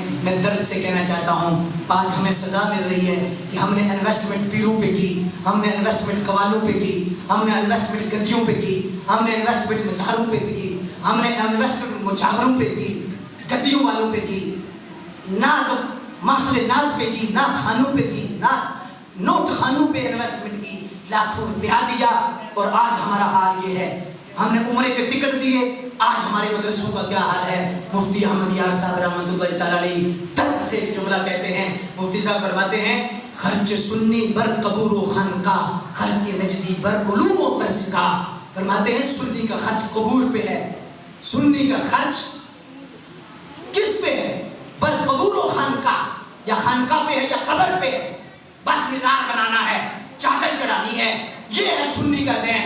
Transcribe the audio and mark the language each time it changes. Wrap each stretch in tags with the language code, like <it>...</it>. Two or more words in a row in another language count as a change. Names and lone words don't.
<ur>میں درد سے کہنا چاہتا ہوں, آج ہمیں سزا مل رہی ہے کہ ہم نے انویسٹمنٹ پیروں پہ کی, ہم نے انویسٹمنٹ قوالوں پہ کی, ہم نے انویسٹمنٹ گدیوں پہ کی, ہم نے انویسٹمنٹ مزاروں پہ کی, ہم نے انویسٹمنٹ مجاوروں پہ کی, گدیوں والوں پہ کی, نعت محفل نعت پہ کی, نعت خانوں پہ کی, نوٹ خانوں پہ انویسٹمنٹ کی, لاکھوں روپیہ دیا. اور آج ہمارا حال یہ ہے, ہم نے عمرے کے ٹکٹ دیے, آج ہمارے مدرسوں کا کیا حال ہے. مفتی احمد یار صاحب رحمۃ اللہ تعالیٰ علیہ درد سے ایک جملہ کہتے ہیں. مفتی صاحب فرماتے ہیں,</ur> <fa>خرچ سنی بر قبور و خانقاہ, خلق نجدی بر علوم و تزکیہ.</fa> <ur>فرماتے ہیں سنی کا خرچ قبور پہ ہے, سنی کا خرچ کس پہ ہے,</ur> <fa>بر قبور و خانقاہ,</fa> <ur>یا خانقاہ پہ ہے یا قبر پہ ہے. بس مزار بنانا ہے, چادر چڑھانی ہے, یہ ہے سنی کا ذہن.</ur>